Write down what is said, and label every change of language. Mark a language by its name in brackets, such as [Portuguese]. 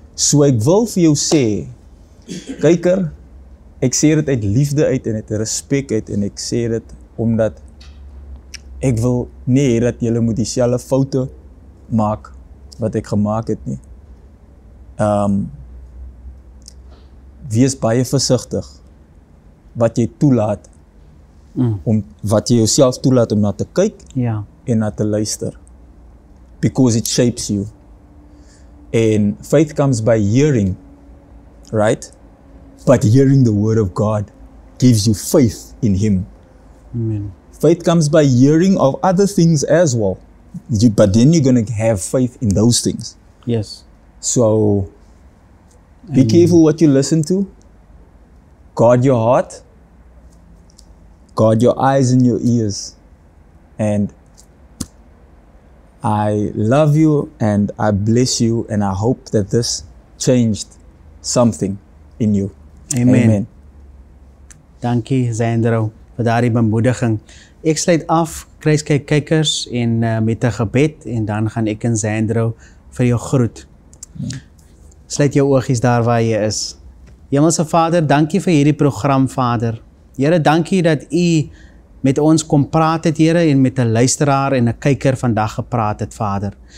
[Afrikaans] So ek wil vir jou sê, kyker, ek sê dit uit liefde uit en uit respek uit en ek sê dit omdat ek wil nie hê dat julle moet dieselfde foute maak wat ek gemaak het nie. Wees baie versigtig wat jy toelaat om wat jy jouself toelaat om na te kyk Ja. en na te luister. Because it shapes you. [English] And faith comes by hearing, right? But hearing the word of God gives you faith in Him. Amen. Faith comes by hearing of other things as well. But then you're going to have faith in those things. Yes. So, be careful what you listen to. Guard your heart. Guard your eyes and your ears. And I love you and I bless you and I hope that this changed something in you. [Afrikaans] Amen. Dankie, Zandro, vir daardie bemoediging. Ek sluit af, Kruiskyk kykers, en met 'n gebed, en dan gaan ek en Zandro vir jou groet. Sluit jou oogies daar waar jy is. Hemelse Vader, dankie vir hierdie program, Vader. Here, dankie dat U met ons kom praat het, Here, en met 'n luisteraar en 'n kyker vandag gepraat het, Vader.